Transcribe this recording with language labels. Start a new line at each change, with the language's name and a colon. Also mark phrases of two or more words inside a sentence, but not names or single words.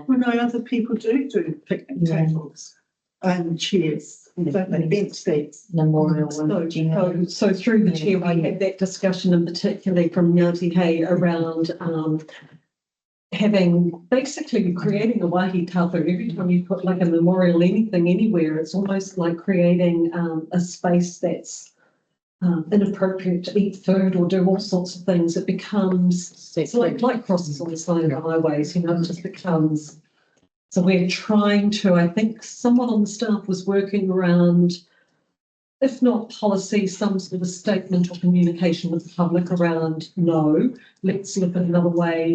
English: Well, no, other people do picnic tables and chairs, don't they, bench seats. Memorial. So through the chair, we had that discussion, and particularly from Ngāti Hei, around creating a
Māori: wāhi tapu.
English: Every time you put like a memorial anything anywhere, it's almost like creating a space that's inappropriate to eat food or do all sorts of things. It becomes, it's like crosses on the side of the highways, you know, it just becomes. So we're trying to, I think someone on the staff was working around, if not policy, some sort of a statement or communication with the public around, no, let's look at another way.